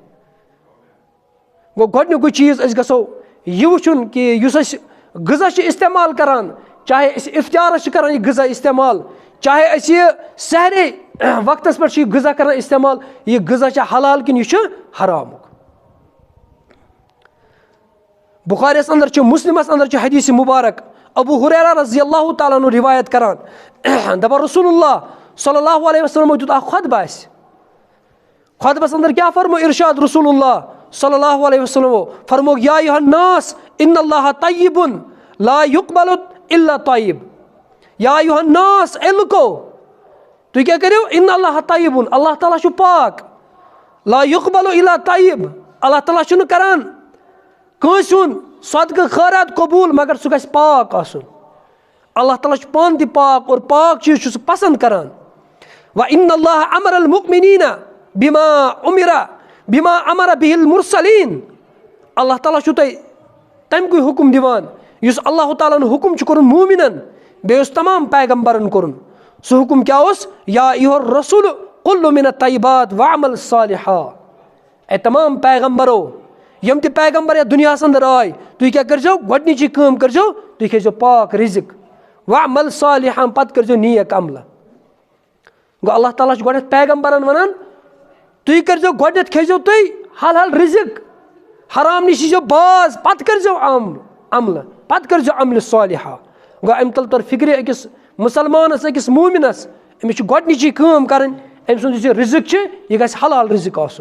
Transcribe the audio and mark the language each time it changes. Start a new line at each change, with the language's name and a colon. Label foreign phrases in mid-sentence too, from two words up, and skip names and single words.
Kashmiri: گوٚو گۄڈنیُکُے چیٖز أسۍ گژھو یہِ وٕچھُن کہِ یُس أسۍ غذا چھِ اِستعمال کَران چاہے أسۍ اِفتیارَس چھِ کَران یہِ غذا اِستعمال چاہے أسۍ یہِ سحرے وقتَس پٮ۪ٹھ چھِ یہِ غذا کَران اِستعمال یہِ غذا چھا حلال کِنہٕ یہِ چھُ حرامُک. بُخاریَس اندر چھُ مُسلِمَس اندر چھُ حدیث مُبارک ابوٗ ہُریرہ
Arabic: رضی اللہ تعالیٰ عنہ
Kashmiri: رِوایت کران دَپان رسول اللہ
Arabic: صلی اللہ علیہ وسلمو
Kashmiri: دیُت اکھ خۄطبہٕ اَسہِ خۄطبَس اندر کیٛاہ فرمو اِرشاد رسول اللہ
Arabic: صلی اللہ علیہ وسلمو
Kashmiri: فرمووُکھ
Arabic: یا ایُہا الناس اِنَّ اللّٰہَ طیبٌ لا یُقبَلُ اِلّا طیب. یا ایُہا الناس
Kashmiri: اے لُکو تُہۍ کیٛاہ کٔرِو
Arabic: اِنَّ اللّٰہَ طیبٌ
Kashmiri: اللہ تعالیٰ چھُ پاک
Arabic: لا یُقبَلُ اِلّا طیب
Kashmiri: اللہ تعالیٰ چھُنہٕ کران کٲنٛسہِ ہُنٛد صدقہٕ خٲرات قبوٗل مگر سُہ گژھِ پاک آسُن. اللہ تعالیٰ چھُ پانہٕ تہِ پاک اور پاک چیٖز چھُ سُہ پسنٛد کران.
Arabic: وَإِنَّ اللّٰهَ أَمَرَ الْمُؤْمِنِينَ بِمَا أَمَرَ بِهِ الْمُرسَلِينَ
Kashmiri: اللہ تعالیٰ چھُو تۄہہِ تَمہِ کُے حُکُم دِوان یُس اللہ تعالیٰ ہن حُکُم چھُ کوٚرمُت موٗمِنَن بیٚیہِ اوس تمام پیغمبرن کوٚرُن. سُہ حُکُم کیٛاہ اوس
Arabic: یا ایُہا الرسوٗلُ قُلُّ مِنَ الطیبات وَعمَل صالِحا.
Kashmiri: اے تمام پیغمبرو یِم تہِ پیغمبر یَتھ دُنیاہَس اندر آے تُہۍ کیٛاہ کٔرۍزیو گۄڈنِچی کٲم کٔرۍزیو تُہۍ کھیٚزیو پاک رِزق
Arabic: وَعمَل صالِحا
Kashmiri: پَتہٕ کٔرۍزیو نیک عملہٕ. گوٚو اللہ تعالیٰ چھُ گۄڈنٮ۪تھ پیغمبرن وَنان تُہۍ کٔرۍزیو گۄڈنٮ۪تھ کھیٚزیو تُہۍ حلال رِزق حرام نِش ییٖزیو باز پَتہٕ کٔرۍزیو عملہٕ پَتہٕ کٔرۍزیو عملہِ صالِحا. گوٚو اَمہِ تَل تور فِکرِ أکِس مُسلمانَس أکِس موٗمِنَس أمِس چھِ گۄڈنِچی کٲم کَرٕنۍ أمۍ سُنٛد یُس یہِ رِزق چھِ یہِ گژھِ حلال رِزق آسُن.